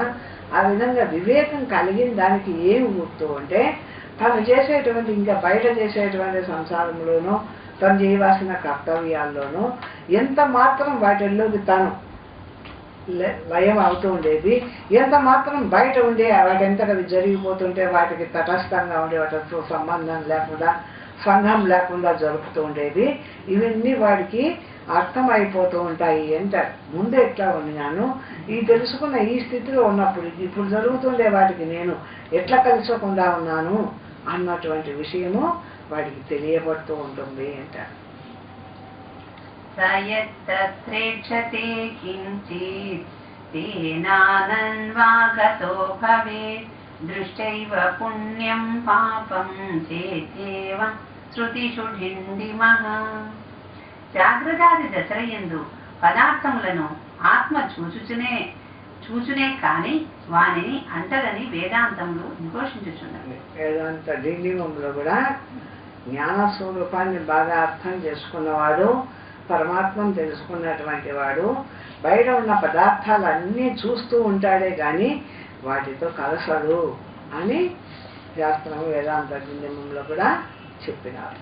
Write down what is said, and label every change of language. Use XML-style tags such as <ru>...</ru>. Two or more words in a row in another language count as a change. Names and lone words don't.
<te>ఆ విధంగా వివేకం కలిగిన దానికి ఏమి గుర్తు అంటే తను చేసేటువంటి ఇంకా బయట చేసేటువంటి సంసారంలోనూ తను చేయవలసిన కర్తవ్యాల్లోనూ ఎంత మాత్రం వాటిల్లోకి తను లయం అవుతూ ఉండేది, ఎంత మాత్రం బయట ఉండే వాటంతట అవి జరిగిపోతుంటే వాటికి తటస్థంగా ఉండే వాటితో సంబంధం లేకుండా సంఘం లేకుండా జరుపుతూ ఉండేది, ఇవన్నీ వాడికి అర్థమైపోతూ ఉంటాయి అంటారు. ముందు ఎట్లా ఉన్నాను ఈ తెలుసుకున్న ఈ స్థితిలో ఉన్నప్పుడు ఇప్పుడు జరుగుతుండే వాటికి నేను ఎట్లా కలిసకుండా ఉన్నాను అన్నటువంటి విషయము వాడికి తెలియబడుతూ ఉంటుంది అంటారు.</te> <sa>स यत्र श्रेक्षते किञ्चित् तेनानन्वागतो भवेत् दृष्टैव पुण्यं पापं चेत्येवं శృతిషు ఢిండిమః.</sa> <te>జాగ్రత్తాది దశలయందు పదార్థములను ఆత్మ చూచునే కాని వానిని అంటదని వేదాంతములు ఘోషించుచున్నవి. వేదాంత ఢిండిమంలో కూడా జ్ఞాన స్వరూపాన్ని బాగా అర్థం చేసుకున్నవాడు, పరమాత్మను తెలుసుకున్నటువంటి వాడు బయట ఉన్న పదార్థాలన్నీ చూస్తూ ఉంటాడే కానీ వాటితో కలసడు అని శాస్త్రం వేదాంత ఢిండిమంలో కూడా చెప్పినారు.</te>